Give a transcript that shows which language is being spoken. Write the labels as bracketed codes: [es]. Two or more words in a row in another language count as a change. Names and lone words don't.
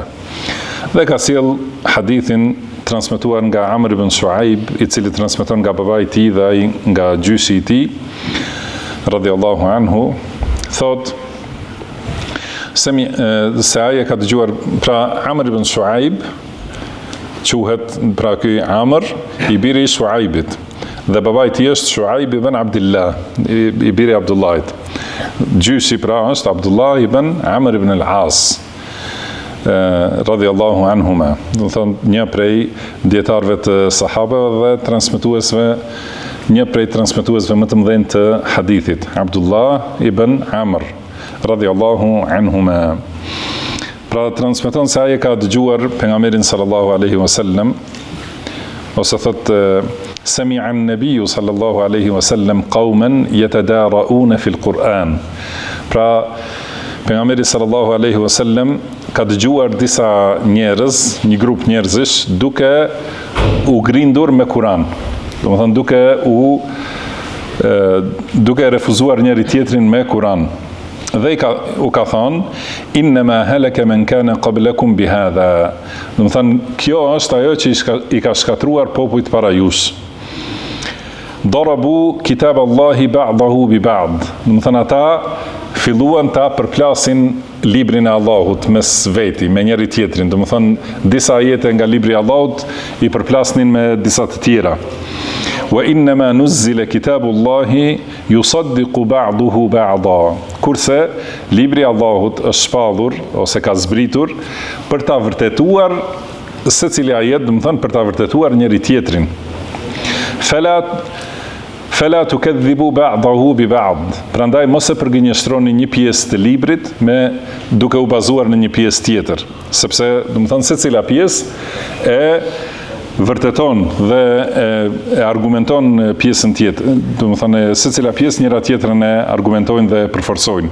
[sq] Dhe ka sjell hadithin transmetuar nga Amr ibn Shuaib, I cili transmeton nga babai I tij dhe ai nga gjyshi I tij, [ar] رضي الله عنه, [sq] thot se ai e ka dëgjuar, pra Amr ibn Shuaib quhet, pra ky Amr I biri I Shuaibit. Dhe babai I tij është Shuaib ibn Abdullah, I biri Abdullahit. Gjyshi pra është Abdullah ibn Amr ibn al-As, [ar] رضي الله عنهما. [sq] Do thonë një prej dietarëve të sahabeve dhe transmetuesve, një prej transmetuesve më të mëdhenj të hadithit, Abdullah ibn Amr, [ar] رضي الله عنهما. [sq] Pra transmeton se ai ka dëgjuar pejgamberin [ar] صلى الله عليه وسلم, [sq] ose thotë [ar] سمع النبي صلى الله عليه وسلم قوما يتدارؤون في القرآن. [sq] Pra, pejgamberi [ar] صلى الله عليه وسلم [sq] ka dëgjuar disa njerëz, një grup njerëzish, duke u grindur me Kur'an. Domethënë duke refuzuar njëri tjetrin me Kur'an. Dhe u ka thonë, [ar] إنما هلك من كان قبلكم بهذا. [sq] Domethënë, kjo është ajo që I ka shkatruar popujt para jush. [ar] ضربوا كتاب الله بعضه ببعض. [sq] Domethënë ata filluan ta përplasin librin e Allahut mes veti, me njëri tjetrin. Domethënë disa ajete nga libri I Allahut I përplasnin me disa të tjera. [ar] وإنما نزل كتاب الله يصدق بعضه بعضا. [sq] Kurse libri I Allahut është shpallur ose ka zbritur për ta vërtetuar secili ajet, domethënë për ta vërtetuar njëri tjetrin. [ar] فلا تكذبوا بعضه ببعض. [sq] Prandaj mos e përgënjeshtroni një pjesë të librit duke u bazuar në një pjesë tjetër, sepse domethënë secila pjesë e vërteton dhe e argumenton pjesën tjetër. Domethënë secila pjesë njëra tjetrën e argumentojnë dhe përforcojnë.